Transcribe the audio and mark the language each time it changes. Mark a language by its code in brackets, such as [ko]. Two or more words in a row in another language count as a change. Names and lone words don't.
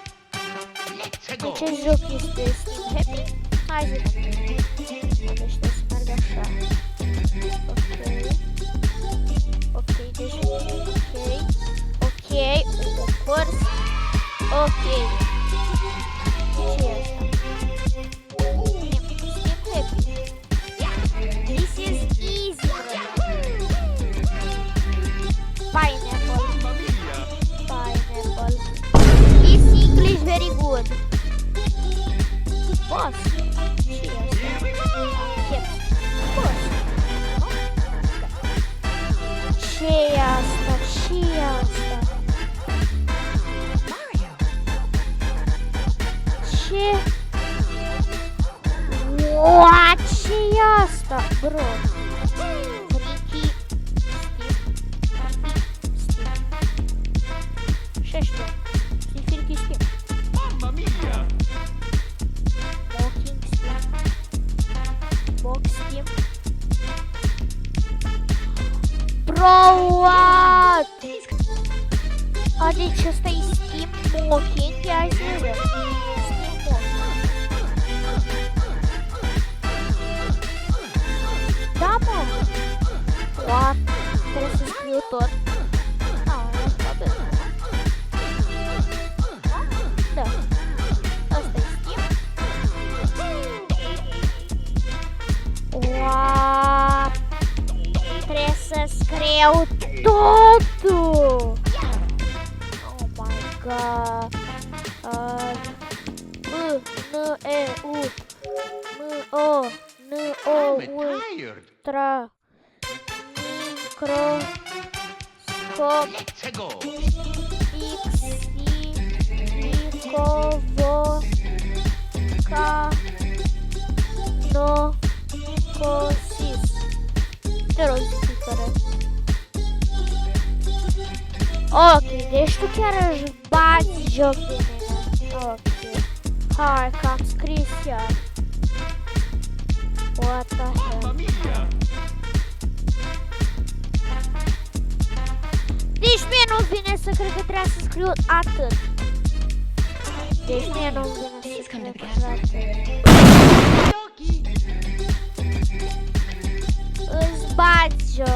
[ro] Acest joc este Steam Happy. Hai să vedem. Deci trebuie să merg așa. [en] Ok, deci ok, first, ok. [ro] Ce e asta? Steam Happy. [en] This is easy, bro. Pineapple. This English very good. Boss. [ro] Ce e asta? Ce-i asta? Ce? What? Ce-i asta? Bro. Freaky Steam. Și ăștia. Freaky Steam. [it] Mamma mia! [en] Walking Steam. Box Steam. Bro, what? [ro] Deci ăsta e Steam Mocking, ia să vedem. Steam Mocking. Da, mă! What? Trebuie să scriu tot. Asta bine. Da. Asta e Steam. What? Trebuie să scriu totul! [en] Oh my god! [ro] Ultra microscop Xicovocanocosis. Te rog, zic. Ok, deci tu chiar își bați joc de mine. Ok. Hai, că am scris iar. [en] What the hell? [ro] Deci mie nu vine să cred că trebuia să scriu atât. Deci mie nu vine să cred că atât. Îți bați joc.